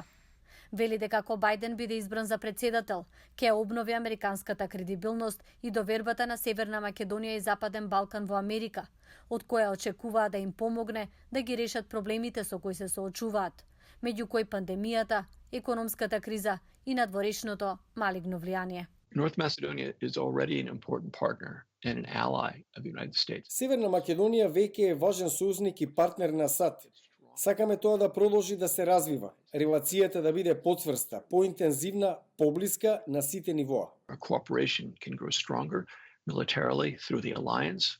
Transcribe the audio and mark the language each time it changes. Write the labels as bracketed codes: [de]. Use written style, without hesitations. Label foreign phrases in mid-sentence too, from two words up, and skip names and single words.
[mk] Вели дека ако Бајден биде избран за председател, ќе обнови американската кредибилност и довербата на Северна Македонија и Западен Балкан во Америка, од која очекуваа да им помогне да ги решат проблемите со кои се соочуваат, меѓу кои пандемијата, економската криза и надворешното малигно влијание. [en] North Macedonia is already an important partner and an ally of the United States. [mk] Северна Македонија веќе е важен сојузник и партнер на САД. Сакаме тоа да продолжи да се развива, релацијата да биде поцврста, поинтензивна, поблиска на сите нивоа. [en] Our cooperation can grow stronger militarily through the alliance